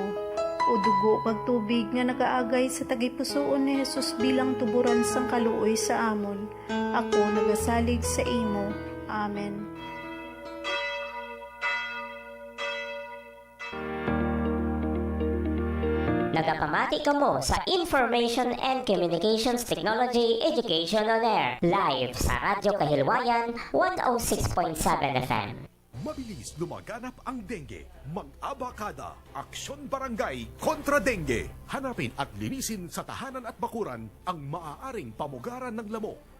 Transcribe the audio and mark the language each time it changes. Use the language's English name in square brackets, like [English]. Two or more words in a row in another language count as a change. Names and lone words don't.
[Hiligaynon] O dugo kag tubig nga nagaagay sa tagipusoon ni Jesus bilang tuburan sang kaluoy sa amon, ako nagasalig sa imo. Amen. Nagapamati ka mo sa Information and Communications Technology Education on Air live sa Radyo Kahilwayan 106.7 FM. [Filipino] Mabilis lumaganap ang dengue. Mag-abakada. Aksyon Barangay kontra dengue. Hanapin at linisin sa tahanan at bakuran ang maaaring pamugaran ng lamok.